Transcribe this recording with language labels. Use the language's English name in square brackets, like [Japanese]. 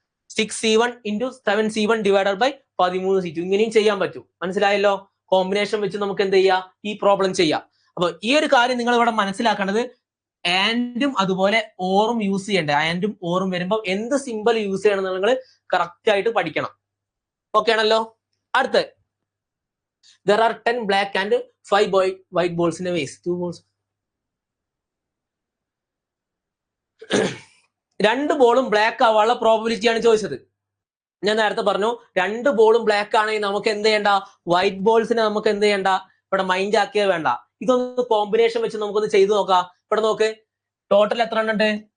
[English] 6C1 into 7C1 divided by 13C2. [Malayalam] ഇങ്ങനെയും ചെയ്യാൻ പറ്റും. മനസ്സിലായല്ലോ? കോമ്പിനേഷൻ വെച്ച് നമുക്ക് എന്ത് ചെയ്യാം? ഈ പ്രോബ്ലം ചെയ്യാം. അപ്പൊ ഈ ഒരു കാര്യം നിങ്ങൾ ഇവിടെ മനസ്സിലാക്കേണ്ടത്, ആൻഡും അതുപോലെ ഓറും യൂസ് ചെയ്യേണ്ടത്. ആൻഡും ഓറും വരുമ്പോൾ എന്ത് സിമ്പിൾ യൂസ് ചെയ്യണം എന്ന് നിങ്ങൾ കറക്റ്റ് ആയിട്ട് പഠിക്കണം. ഓക്കെ ആണല്ലോ. [English] അടുത്ത്, there are 10 black and 5 white balls in a vase. 2 balls. [Malayalam] 2 ബോളും ബ്ലാക്ക് ആവാനുള്ള പ്രോബിലിറ്റി ആണ് ചോദിച്ചത്. ഞാൻ നേരത്തെ പറഞ്ഞു 2 ബോളും ബ്ലാക്ക് ആണെങ്കിൽ നമുക്ക് എന്ത് ചെയ്യണ്ട? വൈറ്റ് ബോൾസിനെ നമുക്ക് എന്ത് ചെയ്യണ്ട? ഇവിടെ മൈൻഡ് ആക്കിയേ വേണ്ട. ഇതൊന്ന് കോമ്പിനേഷൻ വെച്ച് നമുക്കൊന്ന് ചെയ്തു നോക്കാം. ഇവിടെ നോക്ക്, ടോട്ടൽ എത്ര എണ്ണം ഉണ്ട്?